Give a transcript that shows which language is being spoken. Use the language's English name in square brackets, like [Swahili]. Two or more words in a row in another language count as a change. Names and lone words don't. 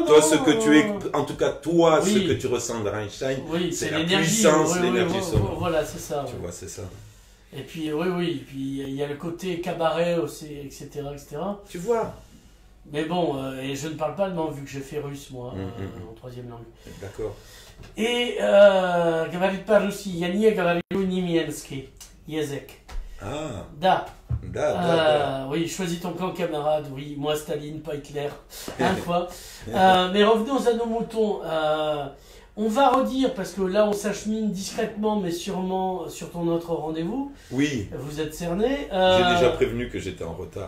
[French] toi, ce que tu es, en tout cas, toi, ce que tu ressens de Rammstein, c'est la puissance, l'énergie sonore. Voilà, c'est ça. Tu vois, c'est ça. Et puis, puis il y a le côté cabaret aussi, etc. Tu vois. Mais bon, et je ne parle pas allemand vu que j'ai fait russe, moi, en troisième langue. D'accord. [Russian] Et говорит по-русски, я не говорю немецкий язык. Да. [French] Oui, choisis ton camp, camarade. Oui, moi Staline, pas Hitler. Quoi. Mais revenons à nos moutons. On va redire, parce que là on s'achemine discrètement, mais sûrement sur ton autre rendez-vous. Oui. Vous êtes cerné. J'ai déjà prévenu que j'étais en retard.